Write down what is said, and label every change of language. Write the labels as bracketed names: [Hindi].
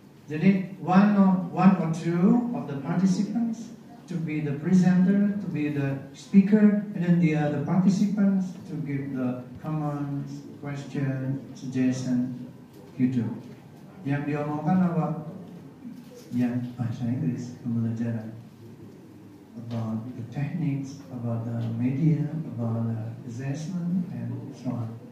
[English] Jadi one or two of the participants to be the presenter, to be the speaker, and then the other participants to give the comments, question, suggestion, gitu. [Indonesian] Yang diomongkan apa? Yang bahasa Inggris, pembelajaran. [English] About the techniques, about the media, about the assessment, and so on.